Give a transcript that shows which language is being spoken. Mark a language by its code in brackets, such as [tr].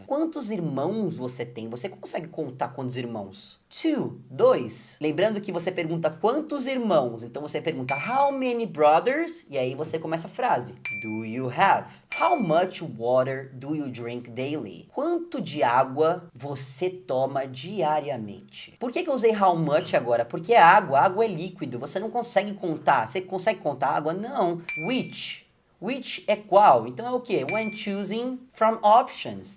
[pt] Quantos irmãos você tem? Você consegue contar quantos irmãos? 2. Lembrando que você pergunta quantos irmãos, então você pergunta [en] how many brothers, [pt] e aí você começa a frase, [en] do you have? How much water do you drink daily? [pt] Quanto de água você toma diariamente? Por que eu usei how much agora? Porque água é líquido, você não consegue contar. Você consegue contar água? Não. Which é qual? Então é o quê? [en] When choosing from options.